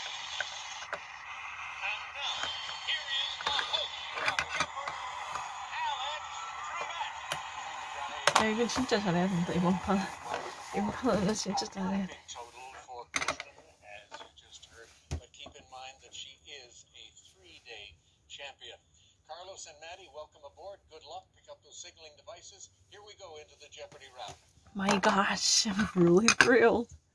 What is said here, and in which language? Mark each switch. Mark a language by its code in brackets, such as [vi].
[en] And now, here is the host of Jeopardy, Alex Trebek. [ko] 야, 이거 진짜 잘해야 된다, 이번 판. 이번 판은 진짜 잘해야 돼. [en] Total for Kristen, as you just heard. But keep in mind that she is a 3-day champion. Carlos and Maddie, welcome aboard. Good luck. Pick up those signaling devices. Here we go into the Jeopardy round. My gosh, I'm really thrilled.